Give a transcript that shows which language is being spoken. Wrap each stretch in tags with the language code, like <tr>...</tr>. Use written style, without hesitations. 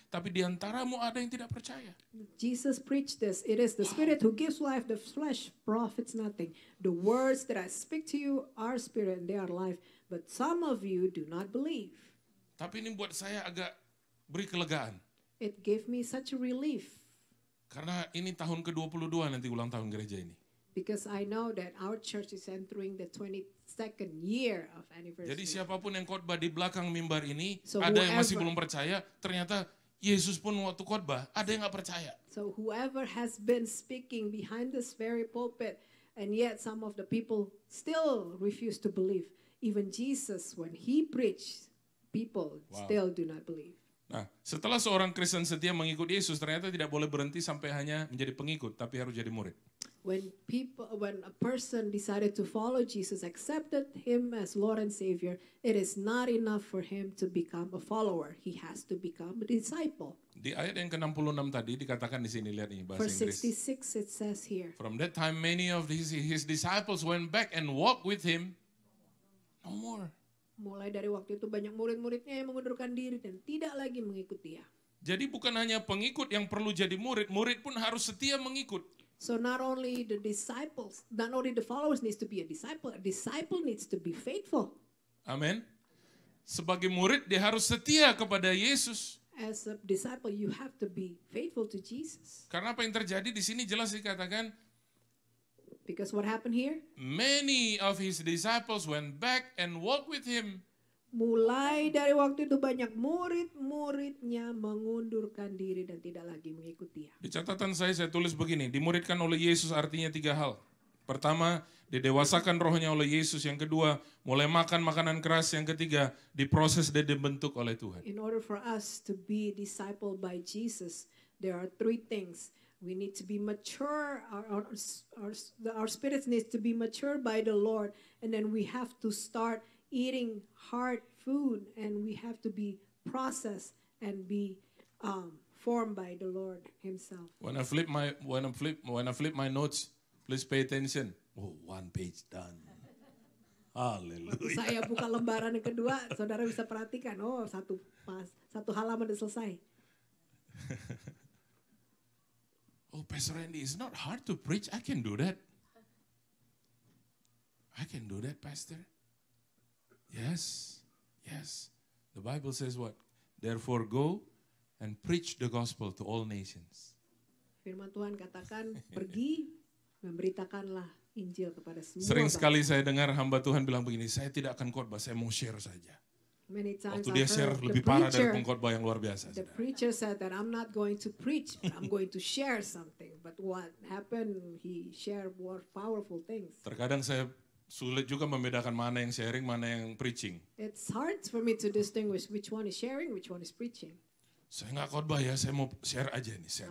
<id>Tapi di antaramu ada yang tidak percaya.</id> <en>Jesus preached this. It is the spirit who gives life, the flesh profits nothing. The words that I speak to you are spirit and they are life, but some of you do not believe.</en> <id>Tapi ini buat saya agak beri kelegaan.</id> <en>It gave me such a relief</en> <id>Karena ini tahun ke-22 nanti ulang tahun gereja ini.</id> <en>because I know that our church is entering the 22nd year of anniversary.</en> <id>Jadi siapapun yang khotbah di belakang mimbar ini,</id> <en>So</en> <id>ada yang masih</id> <en>whoever-</en> <id>belum percaya, ternyata Yesus pun waktu khotbah, ada yang gak percaya.</id> <en>So whoever has been speaking behind this very pulpit, and yet some of the people still refuse to believe. Even Jesus, when he preached, people Wow. still do not believe.</en> <id>Nah, setelah seorang Kristen setia mengikut Yesus, ternyata tidak boleh berhenti sampai hanya menjadi pengikut, tapi harus jadi murid.</id> <en>When a person decided to follow Jesus, accepted him as Lord and Savior, it is not enough for him to become a follower. He has to become a disciple.</en> <id>Di ayat yang ke-66 tadi dikatakan di sini, lihat ini bahasa</id> <en>Verse</en> <id>Inggris.</id> <en>66 it says here. From that time many of his disciples went back and walked with him no more.</en> <id>Mulai dari waktu itu banyak murid-muridnya yang mengundurkan diri dan tidak lagi mengikut dia. Jadi bukan hanya pengikut yang perlu jadi murid, murid pun harus setia mengikut.</id> <en>So not only the followers needs to be a disciple needs to be faithful.</en> <id>Amin. Sebagai murid dia harus setia kepada Yesus.</id> <en>As a disciple, you have to be faithful to Jesus.</en> <id>Karena apa yang terjadi di sini jelas dikatakan,</id> <en>Because what happened here? many of his disciples went back and walked with him</en> <id>Mulai dari waktu itu banyak murid-muridnya mengundurkan diri dan tidak lagi mengikuti dia. Di catatan saya tulis begini, dimuridkan oleh Yesus artinya 3 hal. Pertama, didewasakan rohnya oleh Yesus. Yang kedua, mulai makan makanan keras. Yang ketiga, diproses dan dibentuk oleh Tuhan.</id> <en>In order for us to be discipled by Jesus, there are 3 things. We need to be mature, our spirits needs to be mature by the Lord, and then we have to start eating hard food, and we have to be processed and be formed by the Lord Himself. When I flip my notes, please pay attention. Oh, 1 page done. Haleluya.</en> <id>Saya buka lembaran yang kedua, saudara bisa perhatikan. Oh, satu halaman udah selesai.</id> <en>Oh, Pastor Randy, it's not hard to preach. I can do that. I can do that, Pastor. Yes. The Bible says what? Therefore go and preach the gospel to all nations.</en> <id>Firman Tuhan katakan, pergi, memberitakanlah Injil kepada semua. Sering sekali saya dengar hamba Tuhan bilang begini, saya tidak akan khotbah, saya mau share saja.</id> <en>Many times</en> <id>Waktu dia share lebih parah dari pengkhotbah yang luar biasa.</id> <en>The preacher said that I'm not going to preach, but I'm going to share something. But what happened? He shared more powerful things.</en> <id>Terkadang saya sulit juga membedakan mana yang sharing, mana yang preaching.</id> <en>It's hard for me to distinguish which one is sharing, which one is preaching.</en> <id>Saya nggak khotbah ya, saya mau share aja nih. Share.</id>